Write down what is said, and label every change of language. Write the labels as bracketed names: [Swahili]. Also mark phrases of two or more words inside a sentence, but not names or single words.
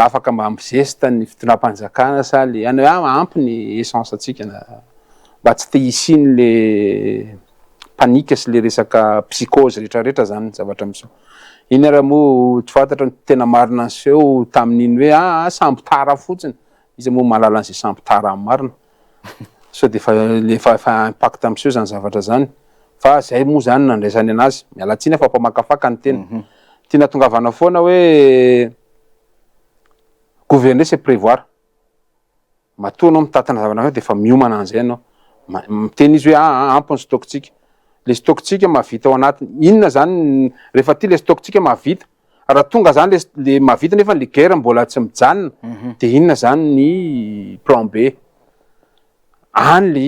[Malagasy] afaka mampizesta ny fitonam-panjakana sa le any hoe ampy ny essence atsika mba tsy te hisiny le panika sy le resaka psychose rehetrarehetra zany zavatra am'izao iny raha moa tsy fantatra ny tena marina an'seo tamin'iny hoe sambo tara fotsiny izy moa mahalala an'izay sambo tara amin'ny marina so de fa impact am'seo zany zavatra zany fa zay moa zany nandraisany anazy mialatsiny fa mpamakafaka ny tena tia natongavana foana hoe [French] gouverner c'est prévoir [Malagasy] matoa anao mitatana zavatra de fa miomana an'izay anao miteny izy hoe ampy ny stocktsika le stocktsika mahavita ao anatiny inona zany rehefa ty le stocktsika mahavita raha tonga zany le mahavita nefa le guerre mbola tsy mijanona de inona zany ny plan B any le